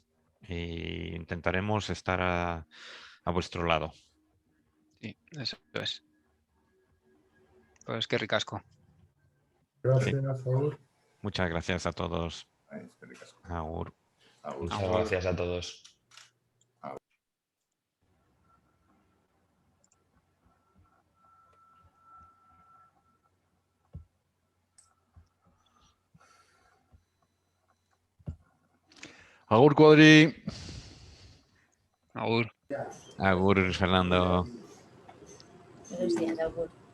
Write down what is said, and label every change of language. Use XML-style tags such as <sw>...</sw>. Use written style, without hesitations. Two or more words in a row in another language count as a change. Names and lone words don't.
<es>E intentaremos estar a vuestro lado. Sí, eso es. Pues qué ricasco. Gracias, Agur. Muchas gracias a todos. Agur. Muchas gracias a todos. Agur, Cuadri. Agur. Agur, Fernando. Buenos días, Agur.</es>